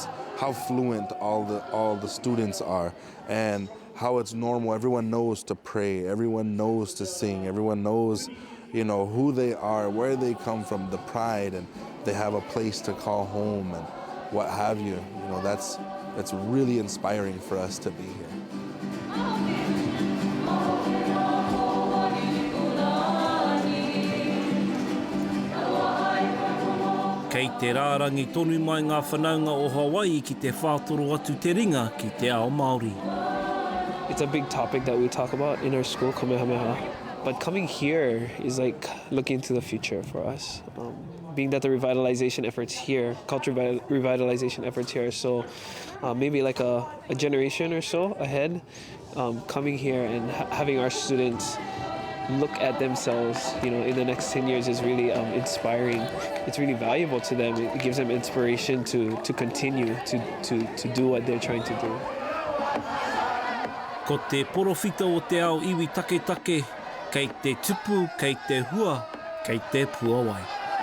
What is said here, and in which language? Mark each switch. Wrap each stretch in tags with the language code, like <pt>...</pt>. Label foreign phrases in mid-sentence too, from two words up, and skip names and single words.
<en>How fluent all the students are, and how it's normal. Everyone knows to pray, everyone knows to sing, everyone knows, who they are, where they come from, the pride, and they have a place to call home and what have you. That's really inspiring for us to be here.</en> <mi>Kei te rārangi tonu mai ngā whanaunga o Hawaii ki te whātoro atu te ringa ki te ao Māori.</mi> <en>It's a big topic that we talk about in our school, Kamehameha. But coming here is like looking into the future for us. Being that the revitalization efforts here, cultural revitalization efforts here, so maybe like a generation or so ahead, coming here and having our students look at themselves, in the next 10 years is really inspiring. It's really valuable to them. It gives them inspiration to continue to do what they're trying to do.</en> <mi>Ko te porofita o te ao iwi take, kei te tupu, kei te hua, kei te puawai.</mi>